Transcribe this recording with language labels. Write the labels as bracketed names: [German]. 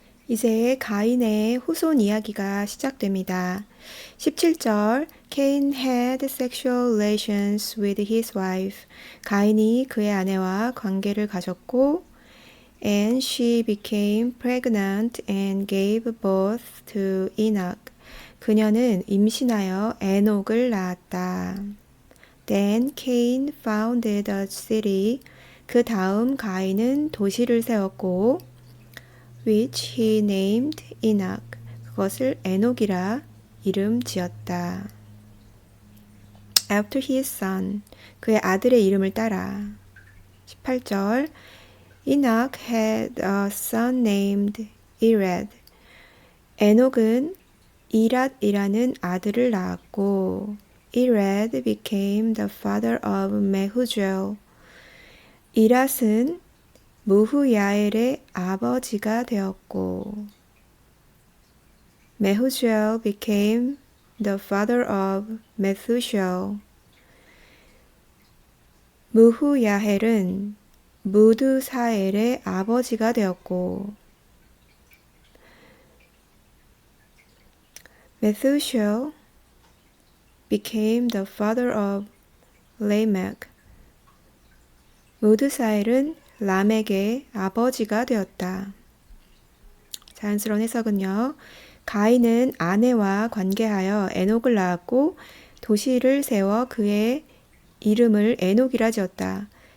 [Korean] 이제 가인의 후손 이야기가 시작됩니다. [English] 17절 Cain had sexual relations with his wife. [Korean] 가인이 그의 아내와 관계를 가졌고 [English] And she became pregnant and gave birth to Enoch. [Korean] 그녀는 임신하여 에녹을 낳았다. [English] Then Cain founded a city. [Korean] 그 다음 가인은 도시를 세웠고 [English] which he named Enoch. [Korean] 그것을 에녹이라 이름 지었다. [English] After his son. [Korean] 그의 아들의 이름을 따라. [English] 18절 Enoch had a son named Irad. [Korean] 에녹은 이랏이라는 아들을 낳았고 [English] Irad became the father of Mehujael. [Korean] 이랏은 무후야엘의 아버지가 되었고 [English] Mehujael became the father of Methuselah. [Korean] 무후야헬은 무드사엘의 아버지가 되었고 [English] Methuselah became the father of Lamech. [Korean] 무드사엘은 라멕의 아버지가 되었다. 자연스러운 해석은요. 가인은 아내와 관계하여 에녹을 낳았고 도시를 세워 그의 이름을 에녹이라 지었다.